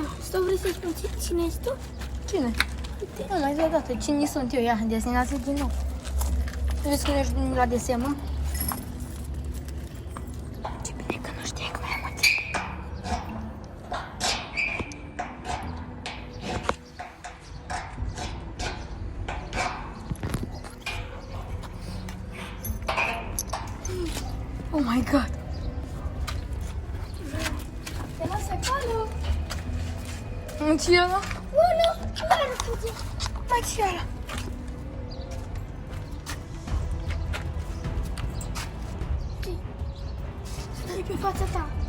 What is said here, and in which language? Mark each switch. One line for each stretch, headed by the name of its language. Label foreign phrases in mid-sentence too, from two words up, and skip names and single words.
Romanian: Sau vrei să-i spun cine ești tu? Cine? Nu, mai zi o dată. Cine sunt eu? Ia, desenează din nou. Vezi că nu ești la desen, mă? Ce bine că nu știi că mai am ațin.
English: Oh my god!
Romanian: Te lasă acolo. Ce e ăla? Unu, nu fuge. Mai ce e ăla? Stai pe fața ta.